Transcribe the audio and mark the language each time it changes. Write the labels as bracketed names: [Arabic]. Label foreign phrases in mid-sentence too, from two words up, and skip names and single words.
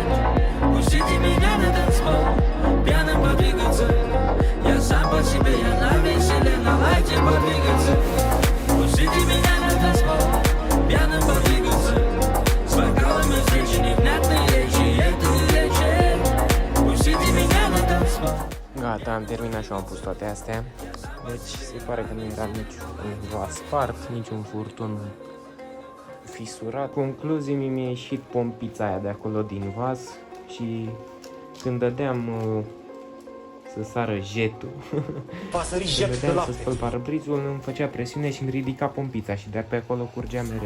[Russian] Пустите меня на танцпол, пьяным подвигаться. Я сам по себе, я на веселе, на лайте подвигаться. Пустите меня на танцпол, пьяным подвигаться. С бокалом из речи, невнятной речи, это не лечит. Пустите меня на танцпол. [Romanian] Gata, am terminat și am pus toate astea. Deci se pare că nu era niciun vas spart, niciun furtun fisurat. Concluzii, mi-a ieșit pompița aia de acolo din vas și când dădeam să sară jetul, când dădeam să spăl parabrizul, îmi făcea presiune și îmi ridica pompița și de pe acolo curgea mereu.